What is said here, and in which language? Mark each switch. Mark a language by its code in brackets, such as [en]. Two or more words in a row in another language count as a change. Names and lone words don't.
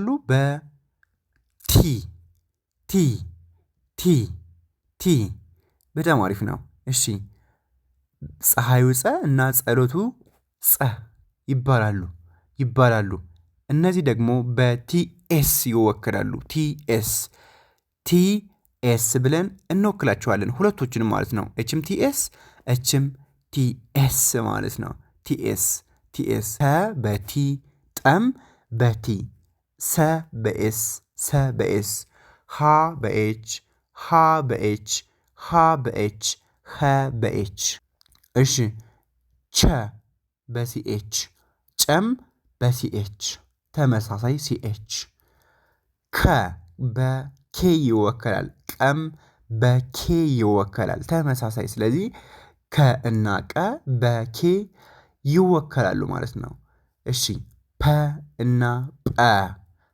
[am] በቲ ቲ ቲ ቲ። በጣም አሪፍ ነው። እሺ። ፀሐዩ ፀ እና ጸሎቱ ፀ ይባላሉ። እነዚህ ደግሞ በቲኤስ ይወከላሉ። ቲኤስ ብለን እንወክላቸዋለን ሁለቶችንም ማለት ነው። ኤችም ቲኤስ ኤችም ቲኤስ ማለት ነው። ቲኤስ ተ በቲ ጠም በቲ ሰ በኤስ ሃ በኤች ሃ በኤች ኸ በኤች። እሺ። ቸ በሲኤች ጨም በሲኤች ተመሳሳይ ሲኤች። ከ በኬ ይወከላል። ቀም በኬ ይወከላል ተመሳሳይ። ስለዚህ ከ እና ቀ በኬ ይወከላሉ ማለት ነው። እሺ። ፐ እና ጰ